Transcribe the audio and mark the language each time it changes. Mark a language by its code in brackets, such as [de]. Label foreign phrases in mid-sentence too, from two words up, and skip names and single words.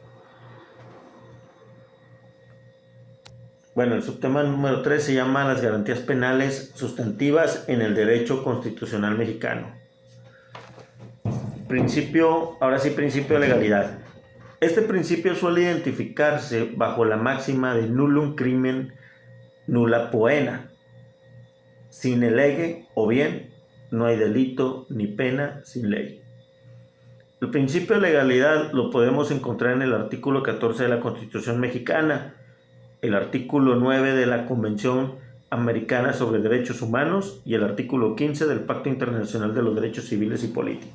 [es] Bueno, el subtema número 3 se llama las garantías penales sustantivas en el derecho constitucional mexicano. Principio de legalidad. Este principio suele identificarse bajo la máxima de [la] nullum crimen nulla poena, sine lege, [es] o bien no hay delito ni pena sin ley. El principio de legalidad lo podemos encontrar en el artículo 14 de la Constitución mexicana, el artículo 9 de la Convención Americana sobre Derechos Humanos y el artículo 15 del Pacto Internacional de los Derechos Civiles y Políticos.